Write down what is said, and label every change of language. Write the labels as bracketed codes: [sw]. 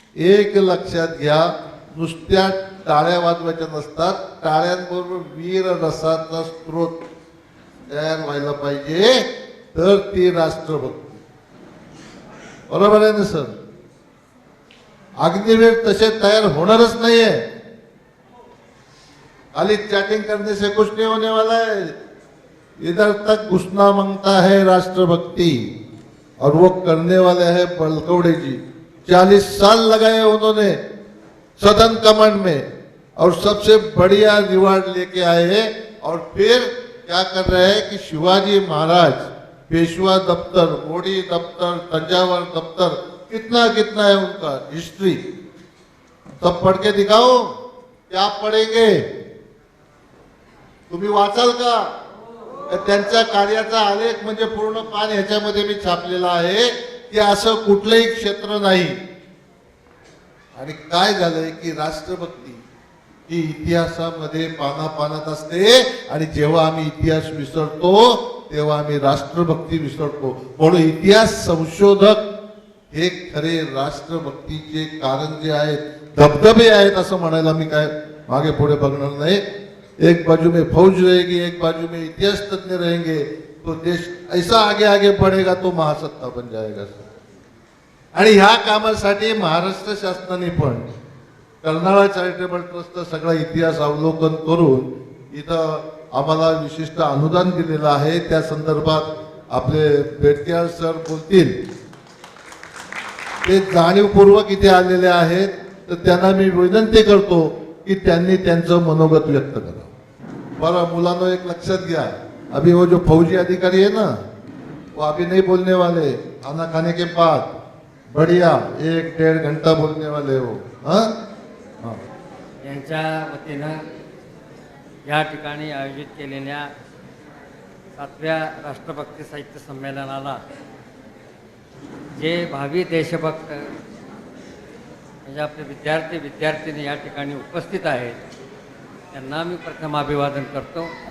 [mr] एक लक्षात घ्या, नुसत्या टाळ्या वाजवायच्या नसतात, टाळ्यांबरोबर वीर रसाचा स्रोत तयार व्हायला पाहिजे, तर ती राष्ट्रभक्ती. बरोबर आहे ना सर? अग्निवीर तसे तयार होणारच नाहीये. [hi] खाली चैटिंग करने से कुछ नहीं होने वाला है. इधर तक घुसना मांगता है राष्ट्रभक्ति, और वो करने वाले हैं बलकौड़े जी. 40 साल लगाए उन्होंने सदन कमांड में, और सबसे बढ़िया रिवार्ड लेके आए हैं. और फिर क्या कर रहे हैं कि शिवाजी महाराज, पेशवा दफ्तर, मोड़ी दफ्तर, तंजावर दफ्तर, कितना कितना है उनका हिस्ट्री, सब पढ़ के दिखाओ. क्या पढ़ेंगे? [mr] तुम्ही वाचाल का? त्यांच्या कार्याचा आलेख म्हणजे पूर्ण पान ह्याच्यामध्ये मी छापलेला आहे की असं कुठलंही क्षेत्र नाही. आणि काय झालंय की राष्ट्रभक्ती ही इतिहासामध्ये पानापानात असते, आणि जेव्हा आम्ही इतिहास विसरतो तेव्हा आम्ही राष्ट्रभक्ती विसरतो. म्हणून इतिहास संशोधक हे खरे राष्ट्रभक्तीचे कारण जे आहेत, धबधबे आहेत असं म्हणायला मी काय मागे पुढे बघणार नाही. [hi] एक बाजू में फौज रहेगी, एक बाजू में इतिहास तज्ञ रहेंगे, तो देश ऐसा आगे आगे बढ़ेगा, तो महासत्ता बन जाएगा. [mr] आणि ह्या कामासाठी महाराष्ट्र शासनाने पण कर्नाळा चॅरिटेबल ट्रस्टचा सगळा इतिहास अवलोकन करून इथं आम्हाला विशिष्ट अनुदान दिलेलं आहे. त्या संदर्भात आपले बेडकेर सर बोलतील. ते जाणीवपूर्वक इथे आलेले आहेत, तर त्यांना मी विनंती करतो कि त्यांनी त्यांचं मनोगत व्यक्त करा. बरं मुलांनो, एक लक्षात घ्या, [hi] अभी वो जो फौजी अधिकारी है ना, वो अभी नहीं बोलने वाले. खाना खाने के बाद बढ़िया 1-1.5 घंटा बोलने वाले हो. हाँ, [mr] यांच्या वतीनं या ठिकाणी आयोजित केलेल्या 7व्या राष्ट्रभक्ती साहित्य संमेलनाला जे भावी देशभक्त म्हणजे आपले विद्यार्थी या ठिकाणी उपस्थित आहेत, त्यांना मी प्रथम अभिवादन करतो.